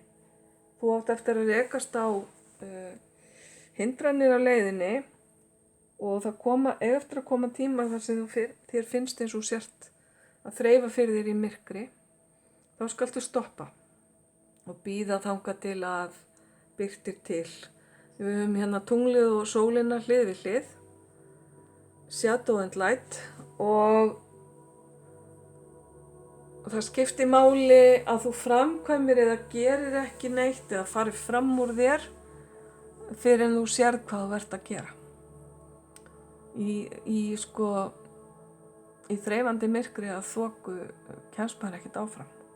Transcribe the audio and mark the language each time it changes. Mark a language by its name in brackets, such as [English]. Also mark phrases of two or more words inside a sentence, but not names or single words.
[Icelandic] Þú átt eftir að rekast á hindranir á leiðinni og það eftir að koma tíma þar sem þér finnst eins og sért að þreifa fyrir þér í myrkri, þá skaltu stoppa og bíða þangað til að birtir til. Við höfum hérna tunglið og sólina hlið við hlið, [English] shadow and light, [Icelandic] og það skiptir máli að þú framkvæmir eða gerir ekki neitt eða farir fram úr þér fyrir en þú sérð hvað þú ert að gera. Í þreifandi myrkri að þoku kemst maður ekkert áfram.